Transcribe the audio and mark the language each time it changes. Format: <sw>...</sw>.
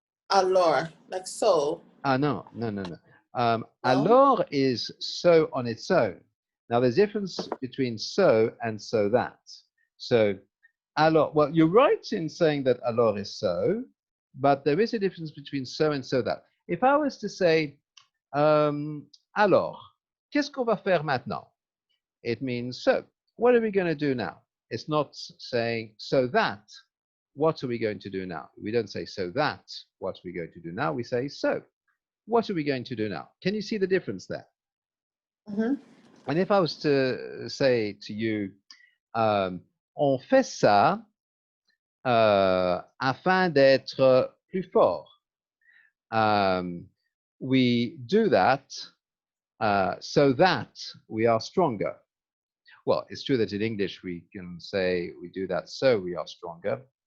<en>Allure, like so. No. No? Alors is so on its own. Now there's a difference between so and so that. So alors, well, you're right in saying that alors is so, but there is a difference between so and so that. If I was to say,</en> <fr>alors, qu'est-ce qu'on va faire maintenant?</fr> <en>It means so. What are we going to do now? It's not saying so that. What are we going to do now? We don't say so that. What are we going to do now? We say so. What are we going to do now? Can you see the difference there? Mm-hmm. And if I was to say to you,</en> <fr>on fait ça afin d'être plus fort.</fr> <en>We do that so that we are stronger. Well, it's true that in English we can say we do that so we are stronger.</en>